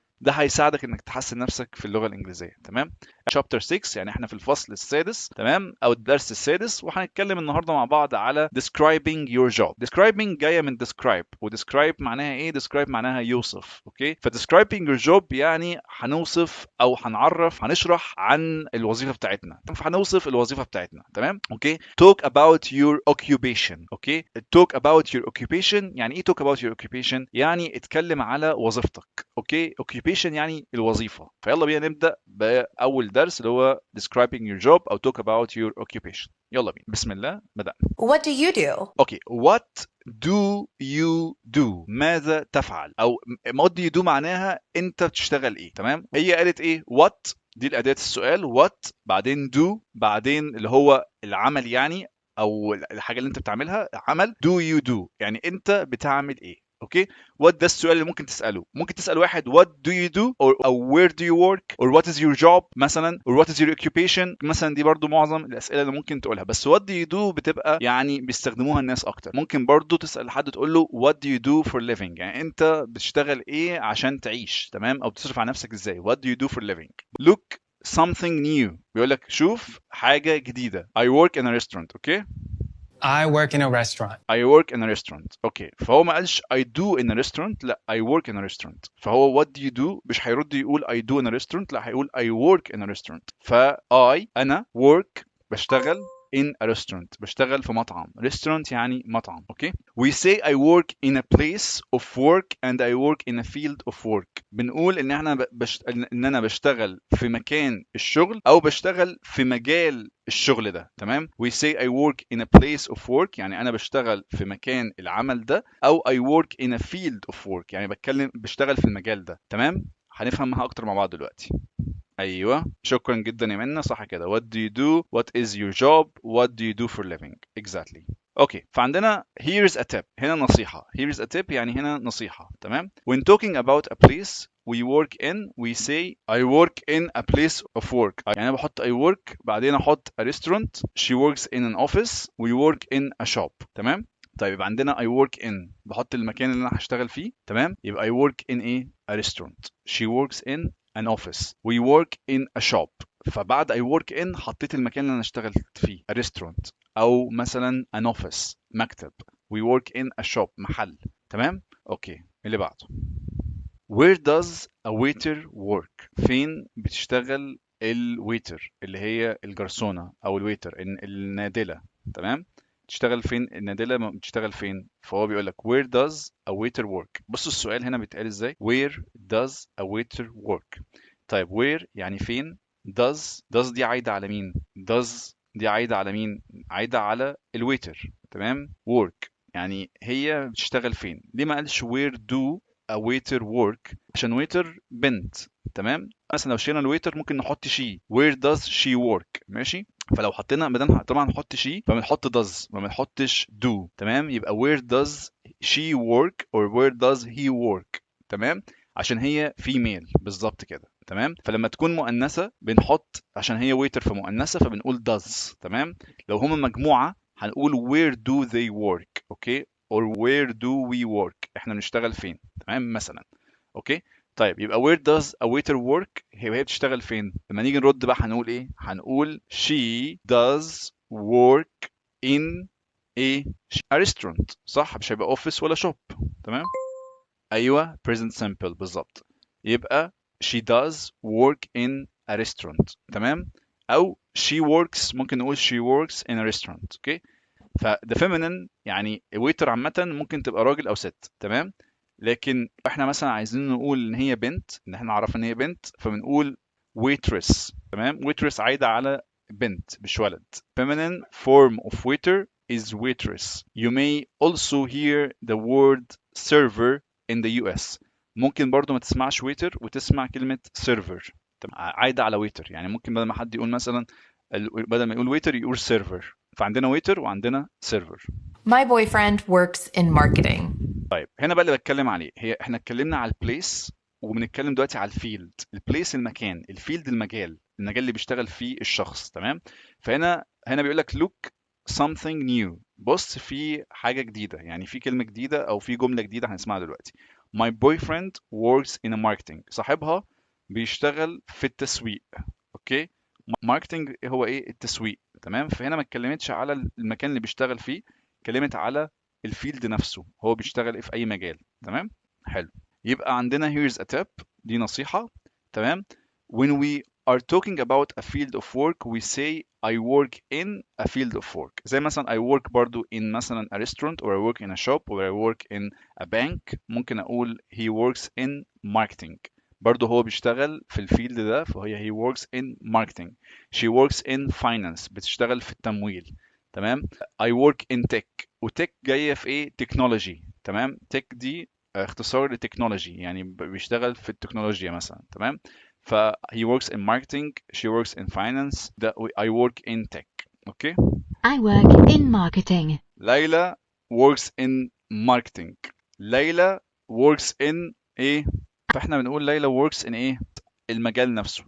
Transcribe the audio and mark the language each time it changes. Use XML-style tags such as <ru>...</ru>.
<ar>ده هيساعدك انك تحسن نفسك في اللغه الانجليزيه. تمام. شابتر 6 يعني احنا في الفصل السادس، تمام، او الدرس السادس، وهنتكلم النهارده مع بعض على</ar> <en>describing your job.</en> <ar>describing جايه من describe، و describe معناها ايه؟ describe معناها يوصف. اوكي. ف</ar> <en>describing your job</en> <ar>يعني هنوصف او هنعرف هنشرح عن الوظيفه بتاعتنا، فهنوصف الوظيفه بتاعتنا. تمام. اوكي.</ar> <en>talk about your occupation.</en> <ar>اوكي.</ar> <en>talk about your occupation</en> <ar>يعني ايه talk about your occupation؟ يعني اتكلم على وظيفتك. اوكي. occupation يعني الوظيفه. فيلا بينا نبدا باول درس اللي هو</ar> <en>describing your job</en> <ar>او</ar> <en>talk about your occupation.</en> <ar>يلا بينا، بسم الله، بدأنا.</ar> <en>What do you do?</en> <ar>اوكي.</ar> <en>what do you do؟</en> <ar>ماذا تفعل؟ او what do you do معناها انت بتشتغل ايه. تمام. هي قالت ايه؟ what دي الأداة السؤال، what بعدين do بعدين اللي هو العمل يعني، او الحاجه اللي انت بتعملها عمل.</ar> <en>do you do</en> <ar>يعني انت بتعمل ايه. اوكي. what ده السؤال اللي ممكن تساله. ممكن تسال واحد</ar> <en>what do you do</en> <ar>او</ar> <en>where do you work or what is your job</en> <ar>مثلا</ar> <en>or what is your occupation</en> <ar>مثلا. دي برضو معظم الاسئله اللي ممكن تقولها. بس</ar> <en>what do you do</en> <ar>بتبقى يعني بيستخدموها الناس اكتر. ممكن برضو تسال حد تقول له</ar> <en>what do you do for living،</en> <ar>يعني انت بتشتغل ايه عشان تعيش. تمام. او بتصرف على نفسك ازاي.</ar> <en>what do you do for living. look something new</en> <ar>بيقول لك شوف حاجه جديده.</ar> <en>I work in a restaurant. Okay. I work in a restaurant. I work in a restaurant. Okay.</en> <ar>فهو ما قالش</ar> <en>I do in a restaurant،</en> <ar>لا</ar> <en>I work in a restaurant.</en> <ar>فهو</ar> <en>what do you do</en> <ar>مش هيرد يقول</ar> <en>I do in a restaurant،</en> <ar>لا هيقول</ar> <en>I work in a restaurant.</en> <ar>ف I انا work بشتغل</ar> <en>in a restaurant.</en> <ar>بشتغل في مطعم. restaurant يعني مطعم. اوكي.</ar> <en>we say I work in a place of work and I work in a field of work.</en> <ar>بنقول ان احنا ان انا بشتغل في مكان الشغل او بشتغل في مجال الشغل ده. تمام.</ar> <en>we say I work in a place of work</en> <ar>يعني انا بشتغل في مكان العمل ده، او</ar> <en>I work in a field of work</en> <ar>يعني بشتغل في المجال ده. تمام. هنفهمها اكتر مع بعض دلوقتي. ايوه، شكرا جدا يا منى. صح كده.</ar> <en>what do you do, what is your job, what do you do for living. exactly. Okay.</en> <ar>فعندنا</ar> <en>here's a tip.</en> <ar>هنا نصيحة.</ar> <en>here's a tip</en> <ar>يعني هنا نصيحة. تمام.</ar> <en>when talking about a place we work in we say I work in a place of work.</en> <ar>يعني انا بحط</ar> <en>I work</en> <ar>بعدين احط</ar> <en>a restaurant. she works in an office. we work in a shop.</en> <ar>تمام. طيب يبقى عندنا</ar> <en>I work in</en> <ar>بحط المكان اللي انا هشتغل فيه. تمام. يبقى</ar> <en>I work in a restaurant. she works in an office. we work in a shop.</en> <ar>فبعد</ar> <en>I work in</en> <ar>حطيت المكان اللي انا اشتغلت فيه</ar> <en>a restaurant</en> <ar>او مثلا an office مكتب.</ar> <en>we work in a shop</en> <ar>محل. تمام. اوكي. اللي بعده.</ar> <en>where does a waiter work.</en> <ar>فين بتشتغل الويتر اللي هي الجرسونة او الويتر النادلة. تمام. تشتغل فين النادلة بتشتغل فين. فهو بيقول لك</ar> <en>where does a waiter work.</en> <ar>بصوا السؤال هنا بيتقال ازاي.</ar> <en>where does a waiter work.</en> <ar>طيب</ar> <en>where</en> <ar>يعني فين.</ar> <en>does</en> <ar>دي عايدة على مين.</ar> <en>does</en> <ar>دي عايدة على مين. عايدة على الويتر. تمام. work يعني هي بتشتغل فين. ليه ما قالش</ar> <en>where do a waiter work.</en> <ar>عشان waiter بنت. تمام. مثلا لو شينا الويتر ممكن نحط she.</ar> <en>where does she work.</en> <ar>ماشي. فلو حطينا بدل طبعا نحط she فبنحط</ar> <en>does</en> <ar>ما بنحطش</ar> <en>do.</en> <ar>تمام. يبقى</ar> <en>where does she work or where does he work.</en> <ar>تمام. عشان هي female بالظبط كده. تمام. فلما تكون مؤنثة بنحط عشان هي waiter فمؤنثة فبنقول does. تمام. لو هما مجموعة هنقول</ar> <en>where do they work.</en> <ar>اوكي.</ar> <en>or where do we work.</en> <ar>احنا بنشتغل فين. تمام مثلا. اوكي. طيب يبقى</ar> <en>where does a waiter work</en> <ar>هي بتشتغل فين. لما نيجي نرد بقى هنقول ايه. هنقول</ar> <en>she does work in a restaurant.</en> <ar>صح. مش هيبقى office ولا shop. تمام. ايوه</ar> <en>present simple</en> <ar>بالظبط. يبقى</ar> <en>she does work in a restaurant.</en> <ar>تمام.</ar> <en>او she works</en> <ar>ممكن نقول</ar> <en>she works in a restaurant.</en> <ar>اوكي. فده feminine يعني waiter عامة ممكن تبقى راجل او ست. تمام. لكن احنا مثلا عايزين نقول ان هي بنت ان احنا نعرف ان هي بنت فبنقول waitress. تمام. waitress عايدة على بنت مش ولد.</ar> <en>feminine form of waiter is waitress. You may also hear the word server in the US.</en> <ar>ممكن برضو ما تسمعش waiter وتسمع كلمة server. عايدة على waiter يعني ممكن بدل ما حد يقول مثلا بدل ما يقول waiter يقول server. فعندنا waiter وعندنا server.</ar> <en>My boyfriend works in marketing.</en> <ar>طيب هنا بقى اللي بتكلم عليه هي احنا اتكلمنا على البليس وبنتكلم دلوقتي على الفيلد. البليس المكان. الفيلد المجال اللي بيشتغل فيه الشخص. تمام. فهنا بيقول لك</ar> <en>look something new.</en> <ar>بص في حاجة جديدة يعني في كلمة جديدة او في جملة جديدة هنسمعها دلوقتي.</ar> <en>My boyfriend works in a marketing.</en> <ar>صاحبها بيشتغل في التسويق. اوكي. ماركتنج هو ايه التسويق. تمام. فهنا ما اتكلمتش على المكان اللي بيشتغل فيه. اتكلمت على الفيلد نفسه هو بيشتغل ايه في اي مجال. تمام. حلو. يبقى عندنا</ar> <en>here's a tip</en> <ar>دي نصيحة. تمام.</ar> <en>when we are talking about a field of work we say I work in a field of work.</en> <ar>زي مثلا</ar> <en>I work برضو in مثلا a restaurant or I work in a shop or I work in a bank.</en> <ar>ممكن اقول</ar> <en>he works in marketing.</en> <ar>برضه هو بيشتغل في الفيلد ده فهي</ar> <en>he works in marketing. she works in finance</en> <ar>بتشتغل في التمويل. تمام.</ar> <en>I work in tech</en> <ar>وتك جاية في ايه</ar> <en>technology.</en> <ar>تمام. tech دي اختصار لتكنولوجي يعني بيشتغل في التكنولوجيا مثلا. تمام.</ar> <en>ف he works in marketing she works in finance I work in tech.</en> <ar>اوكي.</ar> <en>I work in marketing.</en> <ar>ليلى</ar> <en>works in marketing.</en> <ar>ليلى</ar> <en>works in</en> <ar>ايه. فاحنا بنقول ليلى works in ايه المجال نفسه.</ar>